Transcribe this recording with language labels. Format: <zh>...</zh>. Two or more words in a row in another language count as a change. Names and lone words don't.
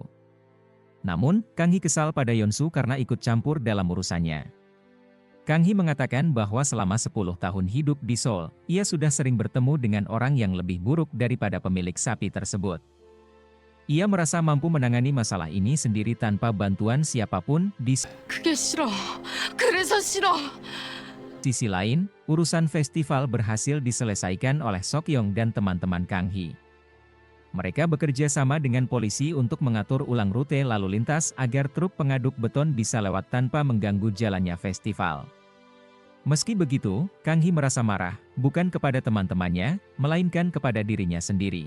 <id>Namun, Kang Hee kesal pada Yeonsu karena ikut campur dalam urusannya. Kang Hee mengatakan bahwa selama 10 tahun hidup di Seoul, ia sudah sering bertemu dengan orang yang lebih buruk daripada pemilik sapi tersebut. Ia merasa mampu menangani masalah ini sendiri tanpa bantuan siapapun. Di</id> <ko>그게 싫어. 그래서 싫어.</ko> <id>sisi lain, urusan festival berhasil diselesaikan oleh Seokyeong dan teman-teman Kang Hee. Mereka bekerja sama dengan polisi untuk mengatur ulang rute lalu lintas agar truk pengaduk beton bisa lewat tanpa mengganggu jalannya festival. Meski begitu, Kang Hee merasa marah, bukan kepada teman-temannya, melainkan kepada dirinya sendiri.</id>